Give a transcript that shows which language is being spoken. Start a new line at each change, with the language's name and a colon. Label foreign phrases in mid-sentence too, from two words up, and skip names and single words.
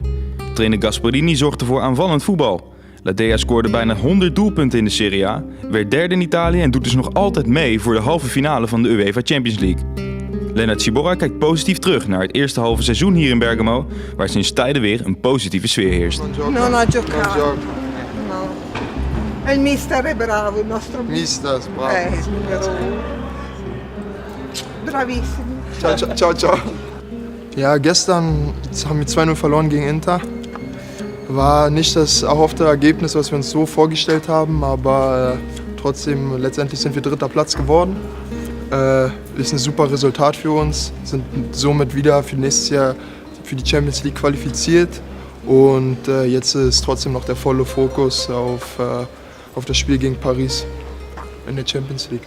Dutch: Trainer Gasperini zorgde voor aanvallend voetbal. La Dea scoorde bijna 100 doelpunten in de Serie A, werd derde in Italië en doet dus nog altijd mee voor de halve finale van de UEFA Champions League. Lennart Czyborra kijkt positief terug naar het eerste halve seizoen hier in Bergamo, waar sinds tijden weer een positieve sfeer heerst.
Italian: Non ha giocato. No. E il mister è bravo, il nostro Mister, bravo. Bravissimo. Ciao, ciao, ciao, ciao.
German: Ja, gestern haben wir 2-0 verloren gegen Inter. War nicht das erhoffte Ergebnis, was wir uns so vorgestellt haben, aber trotzdem, letztendlich sind wir dritter Platz geworden. Ist ein super Resultat für uns, sind somit wieder für nächstes Jahr für die Champions League qualifiziert und jetzt ist trotzdem noch der volle Fokus auf das Spiel gegen Paris in der Champions League.